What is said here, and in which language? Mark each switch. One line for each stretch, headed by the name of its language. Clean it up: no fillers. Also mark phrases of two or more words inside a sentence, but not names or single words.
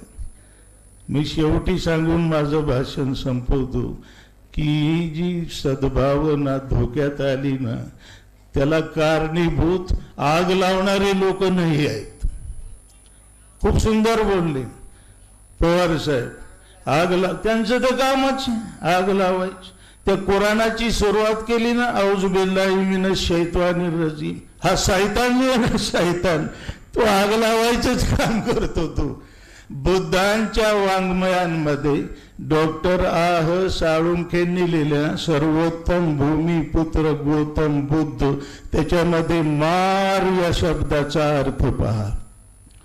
Marathi: मी शेवटी सांगून माझं भाषण संपवतो की जी सद्भावना धोक्यात आली ना, त्याला कारणीभूत आग लावणारे लोक नाही आहेत. खूप सुंदर बोलले पवार साहेब. त्यांचं तर कामच आग लावायचं. त्या कुराणाची सुरुवात केली ना,
Arabic: أعوذ بالله من الشيطان الرجيم,
Marathi: हा शैतान जो आहे ना, शैतान, तो आग लावायचंच काम करतो. तो बुद्धांच्या वाङ्मयांमध्ये डॉक्टर आह साळुंखेंनी लिहिल्या सर्वोत्तम भूमिपुत्र गौतम बुद्ध, त्याच्यामध्ये मार या शब्दाचा अर्थ पहा.